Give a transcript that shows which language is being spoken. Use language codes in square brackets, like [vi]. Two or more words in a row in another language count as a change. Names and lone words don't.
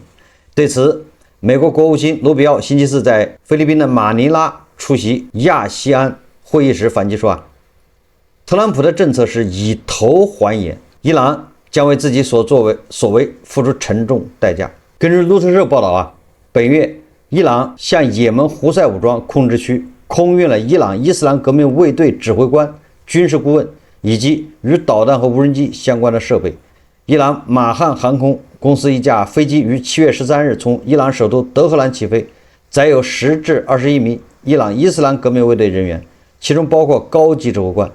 [zh] 對此，美國國務卿盧比奧星期四在菲律賓的馬尼拉出席亞細安會議時反擊說啊，特朗普的政策是以頭還眼，伊朗將為自己所為付出沉重代價。根據路透社報道啊，本月伊朗向也门胡塞武装控制区空运了伊朗伊斯兰革命卫队指挥官、軍事顧問以及與導彈和無人機相關的設備。伊朗馬漢航空公司一架飛機於7月13日從伊朗首都德黑蘭起飛，載有10至21名伊朗伊斯蘭革命衛隊人員，其中包括高級指揮官。